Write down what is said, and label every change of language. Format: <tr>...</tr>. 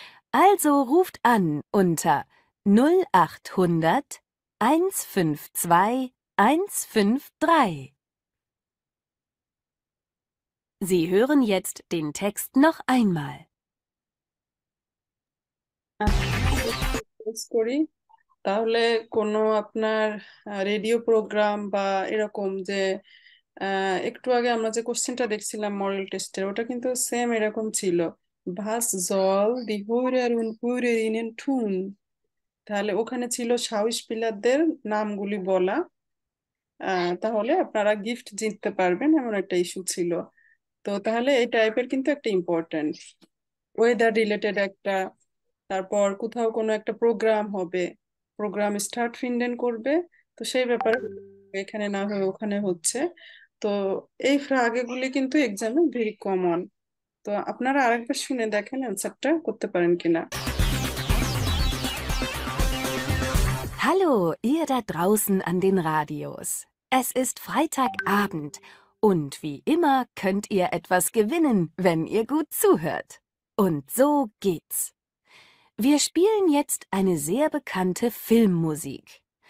<de>Also ruft an unter 0800 152 153. Sie hören jetzt den Text noch einmal.</de> <bn>Press করি। তাহলে কোনো আপনার রেডিও প্রোগ্রাম বা এরকম যে একটু আগে আমরা যে কোশ্চেনটা দেখছিলাম মডেল টেস্টের, ওটা কিন্তু সেম এরকম ছিল।</bn> <de>Was soll die Hörer und Hörerinnen tun?</de> <bn>তাহলে ওখানে ছিল সাউসপিলারদের নামগুলি বলা। তাহলে আপনারা গিফট জিততে পারবেন এমন একটা ইস্যু ছিল। তো তাহলে এই টাইপের কিন্তু একটা ইম্পর্টেন্ট ওয়েদার রিলেটেড একটা, তারপর কোথাও কোনো একটা প্রোগ্রাম হবে, প্রোগ্রাম স্টার্ট ফিন্ডেন করবে, তো সেই ব্যাপারে এখানে না হয়ে ওখানে হচ্ছে। তো এই ফ্রাগেগুলি কিন্তু এক্সামে ভেরি কমন। তো আপনারা আরেকবার শুনে দেখেন অ্যান্সারটা করতে পারেন কিনা।</bn> <de>Hallo, ihr da draußen an den Radios. Es ist Freitagabend und wie immer könnt ihr etwas gewinnen, wenn ihr gut zuhört. Und so geht's. Wir spielen jetzt eine sehr bekannte Filmmusik.</de>